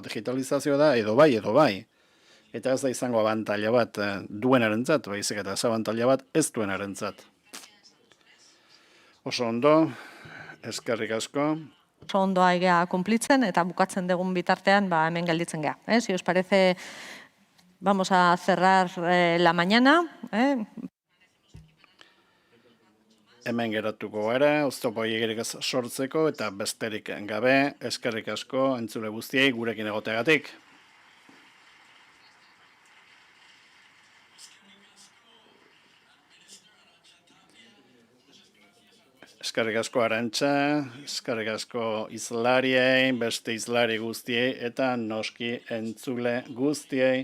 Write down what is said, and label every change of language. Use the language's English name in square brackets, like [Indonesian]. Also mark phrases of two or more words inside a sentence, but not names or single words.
[Basque] Digitalizazioa da edo bai. Eta ez da izango abantaila bat duenarentzat, baizik eta ez abantaila bat ez duenarentzat. Oso ondo, eskerrik asko. Oso ondo aigea kumplitzen eta bukatzen dugun bitartean hemen gelditzen gea. [Spanish] Si os parece, vamos a cerrar la mañana. [Basque] Hemen geratuko gara, oztopo hiegerik sortzeko eta besterik gabe, eskerrik asko entzule guztiei gurekin egoteagatik. Eskerrik asko Arantxa, eskerrik asko izlariei, beste izlari guztiei eta noski entzule guztiei.